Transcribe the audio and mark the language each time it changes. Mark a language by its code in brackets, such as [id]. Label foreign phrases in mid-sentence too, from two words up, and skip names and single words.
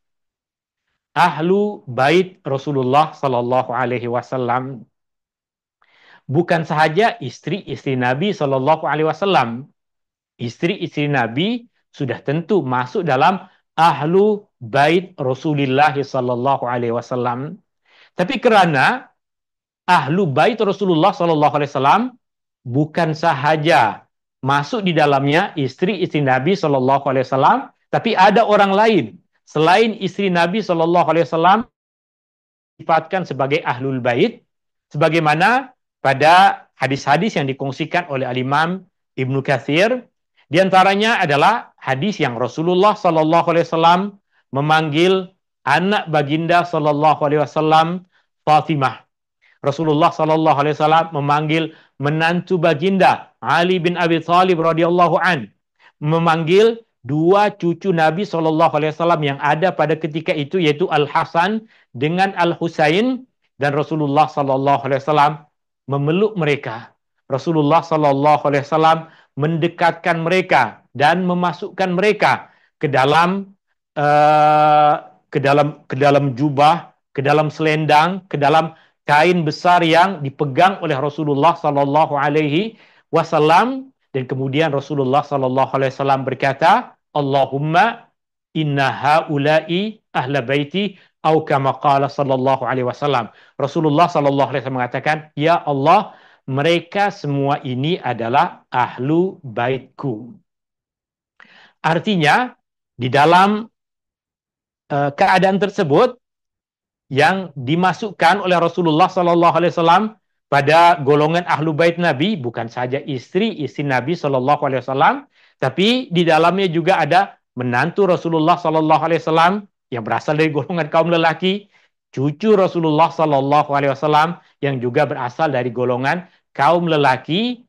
[ar] أهل بيت رسول الله صلى الله عليه وسلم, [ms] bukan sahaja istri-istri Nabi [ar] صلى الله عليه وسلم. [ms] Istri-istri Nabi sudah tentu masuk dalam [ar] أهل بيت رسول الله صلى الله عليه وسلم. [ms] Tapi kerana [ar] أهل بيت رسول الله صلى الله عليه وسلم [ms] bukan sahaja masuk di dalamnya istri-istri Nabi [ar] صلى الله عليه وسلم, [ms] tapi ada orang lain selain istri Nabi [ar] صلى الله عليه وسلم [ms] sifatkan sebagai [ar] أهل البيت, [ms] sebagaimana pada hadis-hadis yang dikongsikan oleh Al-Imam Ibnu Katsir. Di antaranya adalah hadis yang [ar] رسول الله صلى الله عليه وسلم [ms] memanggil anak baginda [ar] صلى الله عليه وسلم [ms] Fatimah. [ar] رسول الله صلى الله عليه وسلم [ms] memanggil menantu baginda Ali bin Abi Thalib [ar] رضي الله عن, [ms] memanggil dua cucu Nabi [ar] صلى الله عليه وسلم [ms] yang ada pada ketika itu, yaitu Al Hasan dengan Al Husain, dan [ar] رسول الله صلى الله عليه وسلم [ms] memeluk mereka. [ar] رسول الله صلى الله عليه وسلم [ms] mendekatkan mereka dan memasukkan mereka ke dalam ke dalam jubah, ke dalam selendang, ke dalam kain besar yang dipegang oleh [ar] رسول الله صلى الله عليه وسلم, [ms] dan kemudian [ar] رسول الله صلى الله عليه وسلم [ms] berkata, [ar] اللهم إن هؤلاء أهل بيتي [ms] atau [ar] كما قال صلى الله عليه وسلم. رسول الله صلى الله عليه وسلم [ms] mengatakan, ya Allah, mereka semua ini adalah ahlu baitku. Artinya di dalam keadaan tersebut yang dimasukkan oleh [ar] رسول الله صلى الله عليه وسلم [ms] pada golongan [ar] أهل بيت [ms] Nabi bukan saja istri Nabi [ar] صلى الله عليه وسلم, [ms] tapi di dalamnya juga ada menantu [ar] رسول الله صلى الله عليه وسلم [ms] yang berasal dari golongan kaum lelaki, cucu [ar] رسول الله صلى الله عليه وسلم [ms] yang juga berasal dari golongan kaum lelaki.